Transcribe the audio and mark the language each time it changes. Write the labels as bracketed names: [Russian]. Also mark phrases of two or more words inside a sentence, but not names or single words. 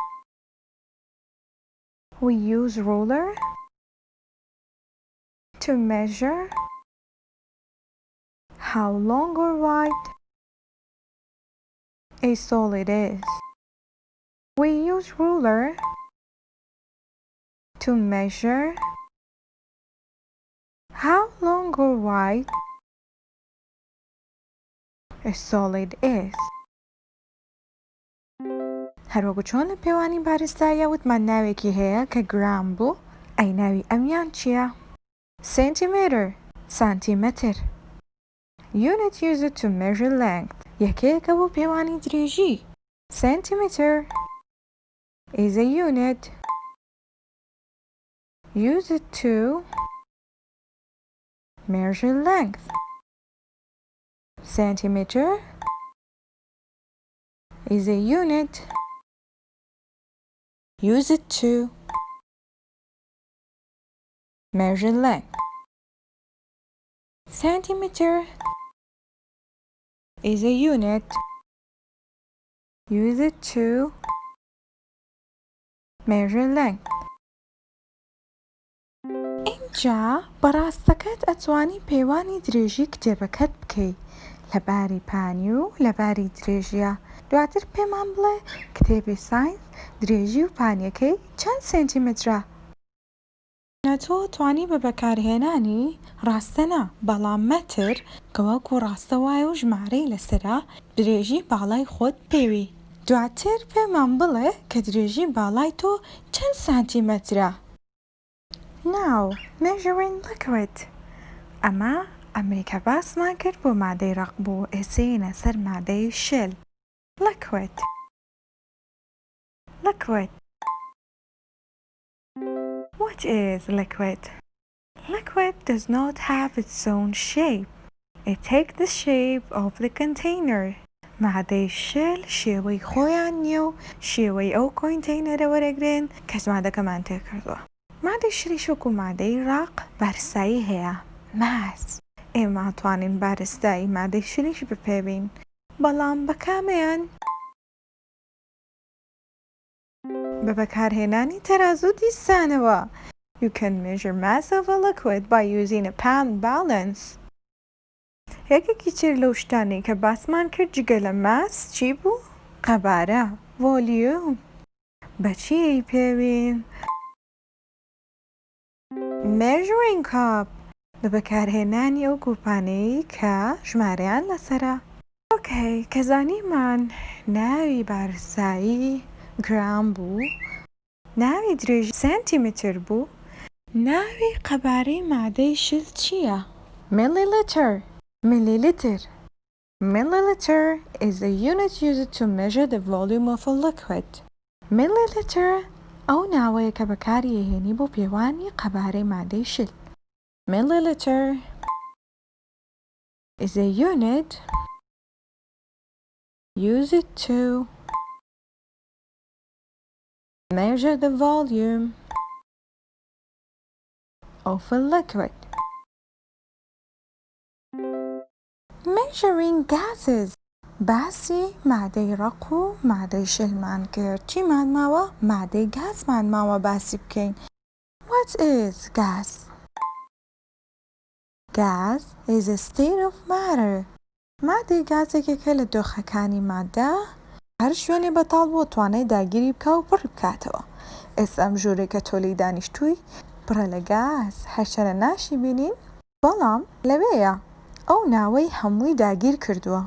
[English] We use ruler to measure how long or wide a solid is. We use ruler to measure how long or wide a solid is. [Central Kurdish] هەروەکو چۆن لە پێوانی بارستاییە وتمان ناوێکی هەیە کە گرام بوو، ئەی ناوی ئەمیان چییە؟ سنتیمتر، سانتیمەتر. [English] Unit used to measure length. [Central Kurdish] یەکەیەکە بۆ پێوانی درێژی. [English] Centimeter is a unit used to measure length. Centimeter is a unit used to measure length. Centimeter is a unit used to measure length. [Central Kurdish] اینجا بەڕاستەکەت ئەتوانی پێوانی درێژی کتێبەکەت بکەی لەباری پانی و لەباری درێژیە. دواتر پێمان بڵێ کتێبی ساینس درێژی و پانیەکەی چەند سنتیمترە؟ تۆ توانی بە بەکارهێنانی ڕاستەنا بەڵام مەتر کە وەکو ڕاستە وایە و ژمارەی لەسرە درێژی باڵای خۆت پێوی. دواتر پێمان بڵێ کە درێژی باڵای تۆ چەند سانتیمەترە. [English] Now measuring liquid. [Central Kurdish] ئەمە ئەمریکا باسمان کرد بۆ مادەی ڕق بوو ئێسێنە سەر مادەی شل. [English] Liquid. Liquid. What is liquid? Liquid does not have its own shape. It takes the shape of the container. [Central Kurdish] مادەی شل شێوەی خۆیان نییە و شێوەی ئەو کۆنتینەرە وەرەگرن کە مادەکەمان تێ کردووە. مادەی شلیش وەکو مادەی ڕق بارستایی هەیە. ماس. ئێمە توانین بارستایی مادەی شلیش بپێوین. بەڵام بە کامەیان؟ بە بەکارهێنانی تەرازوو دیسانەوە. [English] You can measure mass of a liquid by using a pound balance. [Central Kurdish] یەکێکی تر لەو شتانی کە باسمان کرد جگە لە ماس چی بوو؟ قەبارە، ڤۆلیوم. بەچی پێوین؟ [English] measuring cup. [Central Kurdish] بە بەکارهێنانی ئەو کوپانەی کە ژمارەیان لەسرە. ئۆکەی کە زانیمان ناوی بارستایی گرام بوو، ناوی درێژی سنتیمتر بوو، ناوی قەبارەی مادەی شل چییە؟ [English] Milliliter. Milliliter. Milliliter is a unit used to measure the volume of a liquid. [Central Kurdish] Milliliter ئەو ناوەیە کە بەکارهێنی بۆ پێوانی قەبارەی مادەی شل. [English] Milliliter is a unit used to measure the volume of a liquid. Measuring gases. [Central Kurdish] باسی مادەی ڕق و مادەی شلمان کرد. چیمان ماوە؟ مادەی گازمان ماوە باسی بکەین. [English] What is gas? Gas is a state of matter. [Central Kurdish] مادەی گازێکێکە لە دۆخەکانی مادە هەر شوێنێ بەتاڵ بۆ توانای داگیری بکە و پڕ بکاتەوە. ئێستا ئەم ژوورێکە تۆلی دانیشتووی پڕە لە گاز هەرچەنە ناشی بینین بەڵام لەوەیە ئەو ناوەی هەمووی داگیر کردووە.